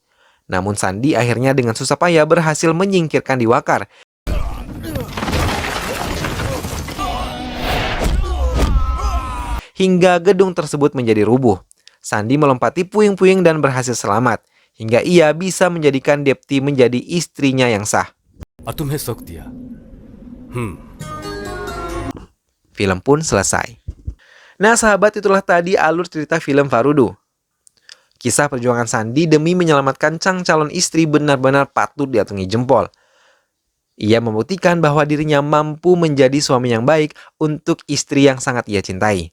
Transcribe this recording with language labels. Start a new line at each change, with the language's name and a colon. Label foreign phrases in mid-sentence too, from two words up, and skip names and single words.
Indonesian: Namun Sandi akhirnya dengan susah payah berhasil menyingkirkan Diwakar. Hingga gedung tersebut menjadi rubuh. Sandi melompati puing-puing dan berhasil selamat. Hingga ia bisa menjadikan Depti menjadi istrinya yang sah.
Hindi: और तुम्हें सुख दिया।
Indonesian: Film pun selesai. Nah sahabat, itulah tadi alur cerita film Farudu. Kisah perjuangan Sandi demi menyelamatkan sang calon istri benar-benar patut diacungi jempol. Ia membuktikan bahwa dirinya mampu menjadi suami yang baik untuk istri yang sangat ia cintai.